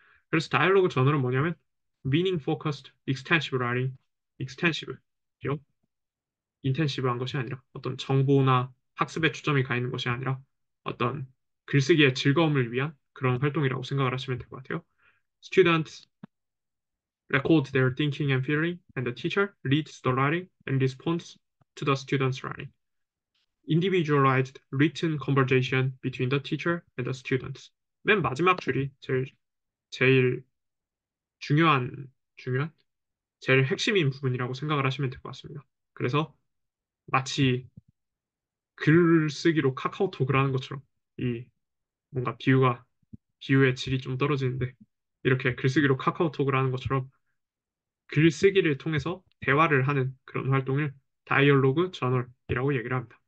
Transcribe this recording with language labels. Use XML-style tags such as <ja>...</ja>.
<ko>그래서 다이얼로그 저널은 뭐냐면</ko> <en>meaning focused extensive writing, extensive요.</en> <ko>인텐시브한 것이 아니라 어떤 정보나 학습에 초점이 가 있는 것이 아니라 어떤 글쓰기의 즐거움을 위한 그런 활동이라고 생각을 하시면 될 것 같아요.</ko> <en>Students record their thinking and feeling, and the teacher leads the writing and responds to the student's writing. Individualized written conversation between the teacher and the students.</en> <ko>맨 마지막 줄이 제일 중요한, 중요한? 제일 핵심인 부분이라고 생각을 하시면 될 것 같습니다. 그래서 마치 글쓰기로 카카오톡을 하는 것처럼 이 뭔가 비유의 질이 좀 떨어지는데 이렇게 글쓰기로 카카오톡을 하는 것처럼 글쓰기를 통해서 대화를 하는 그런 활동을 다이얼로그 저널이라고 얘기를 합니다.</ko>